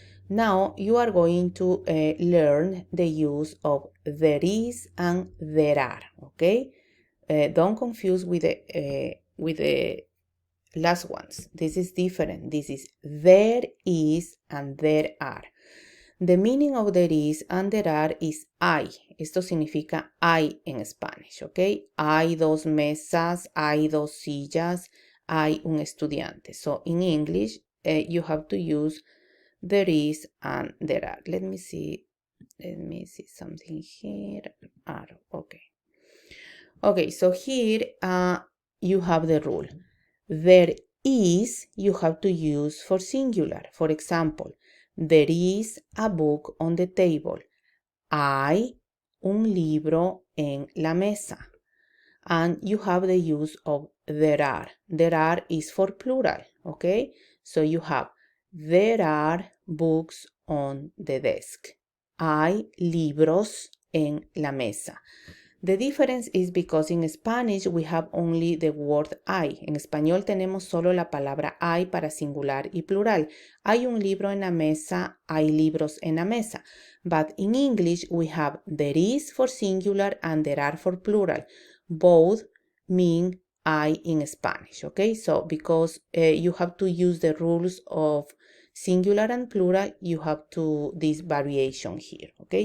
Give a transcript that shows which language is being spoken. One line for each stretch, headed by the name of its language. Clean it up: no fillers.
English: Now you are going to learn the use of there is and there are, okay? Don't confuse with the last ones. This is different. This is there is and there are. The meaning of there is and there are is hay.
Spanish: Esto significa hay en Spanish, ¿ok? Hay dos mesas, hay dos sillas, hay un estudiante.
English: So in English, you have to use there is and there are. Let me see something here. Are, okay. Okay, so here you have the rule. There is, you have to use for singular. For example, there is a book on the table.
Spanish: Hay un libro en la mesa.
English: And you have the use of there are. There are is for plural, okay? So you have there are books on the desk.
Spanish: Hay libros en la mesa.
English: The difference is because in Spanish we have only the word hay.
Spanish: En español tenemos solo la palabra hay para singular y plural. Hay un libro en la mesa, hay libros en la mesa.
English: But in English we have there is for singular and there are for plural. Both mean hay in Spanish, okay? So because you have to use the rules of singular and plural, you have to this variation here, okay?